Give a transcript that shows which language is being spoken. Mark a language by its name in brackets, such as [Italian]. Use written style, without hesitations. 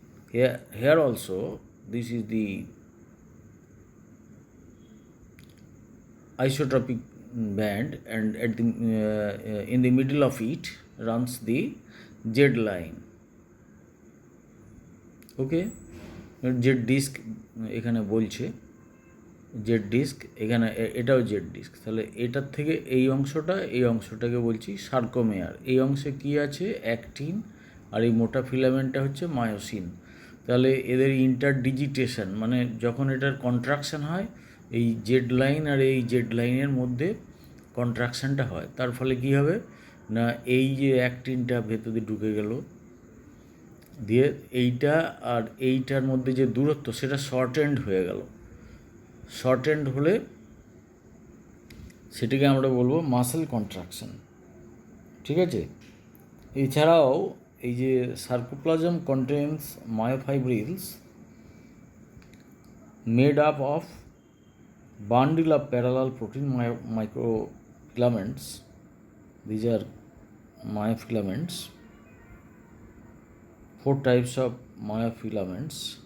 [English] Here also, this is the isotropic band, and at the in the middle of it runs the jet line. Okay, jet disc [Bangla] এখানে বলছে Z disk, এখানে এটাও Z disk. তাহলে এটার থেকে এই অংশটাকে বলছি সার্কোমেয়ার। এই অংশে কি আছে? অ্যাক্টিন, আর এই মোটা ফিলামেন্টটা হচ্ছে মায়োসিন। তাহলে এদের ইন্টারডিজিটেশন মানে যখন এটার কন্ট্রাকশন হয়, এই জেড লাইন আর এই জেড লাইনের মধ্যে কন্ট্রাকশানটা হয়, তার ফলে কি হবে না, এই যে অ্যাক্টিনটা ভেতরে ঢুকে গেল, দিয়ে এইটা আর এইটার মধ্যে যে দূরত্ব সেটা শর্ট এন্ড হয়ে গেল। শর্ট এন্ড হলে সেটাকে আমরা বলবো মাসেল কন্ট্রাকশন। ঠিক আছে? এছাড়াও এই যে [English] Sarcoplasm contains myofibrils made up of bundle of parallel protein microfilaments. These are myofilaments, 4 types of myofilaments.